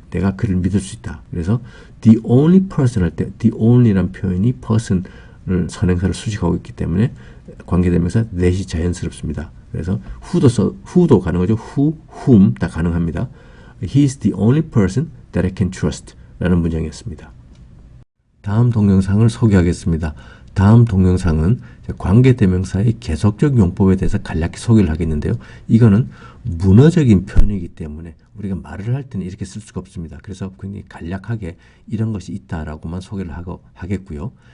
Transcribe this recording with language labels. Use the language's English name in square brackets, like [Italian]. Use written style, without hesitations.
[Korean] 내가 그를 믿을 수 있다. 그래서 the only person 할 때 the only란 표현이 person을 선행사를 수식하고 있기 때문에 관계대명사 that이 자연스럽습니다. 그래서 who도 가능하죠. who, whom 다 가능합니다. [English] He is the only person that I can trust [Korean] 라는 문장이었습니다. 다음 동영상을 소개하겠습니다. 다음 동영상은 관계대명사의 계속적 용법에 대해서 간략히 소개를 하겠는데요. 이거는 문어적인 표현이기 때문에 우리가 말을 할 때는 이렇게 쓸 수가 없습니다. 그래서 굉장히 간략하게 이런 것이 있다라고만 소개를 하겠고요.